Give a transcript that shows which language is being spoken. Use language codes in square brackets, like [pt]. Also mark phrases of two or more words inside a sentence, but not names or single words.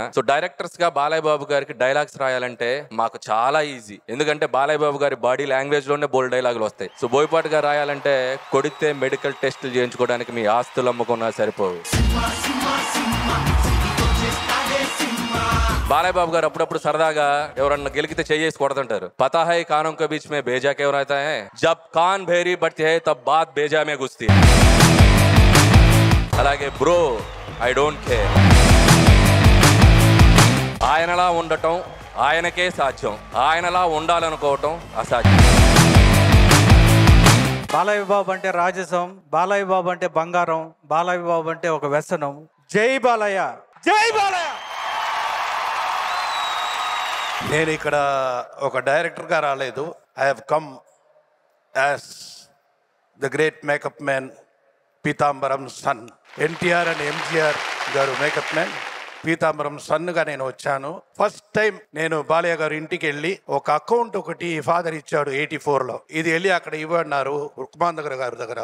[te] సో డైరెక్టర్స్ గా బాలయ్య బాబు గారికి డైలాగ్స్ రాయాలంటే మాకు చాలా ఈజీ, ఎందుకంటే బాలయ్య బాబు గారి [en] body language [te] లోనే బోల్డ్ డైలాగులు వస్తాయి. సో బోయపాటి గారు రాయాలంటే కొడితే [en] medical tests [te] చేయించుకోవడానికి మీ ఆస్తులు అమ్ముకున్నా సరిపోవు. బాలయ్య బాబు గారు అప్పుడప్పుడు సరదాగా ఎవరన్నా గెలికితే చేయేసి కొడుతుంటారు. [hi] पता है కానోं के बीच में भेजा क्यों रहता है, जब कान भेरी बढ़ती है तब बात भेजा में घुसती है. [te] అలాగే [en] bro I don't care, [te] ఆయనలా ఉండటం ఆయనకే సాధ్యం, ఆయనలా ఉండాలనుకోవటం అసాధ్యం. బాలయ్య బాబు అంటే రాజసం, బాలయ్య బాబు అంటే బంగారం, బాలయ్య బాబు అంటే ఒక వ్యసనం. జై బాలయ్య, జై బాలయ్య. నేను ఇక్కడ ఒక డైరెక్టర్గా రాలేదు. [en] I have come as the great makeup man పీతాంబరం son. [te] ఎన్టీఆర్ అండ్ ఎంజీఆర్ గారు [en] makeup man, [te] పీతాంబరం సన్గా నేను వచ్చాను. [en] first time [te] నేను బాలయ్య గారు ఇంటికి వెళ్ళి ఒక అకౌంట్ ఒకటి ఫాదర్ ఇచ్చాడు 84లో. ఇది వెళ్ళి అక్కడ ఇవ్వన్నారు రుక్మాందగర్ గారి దగ్గర.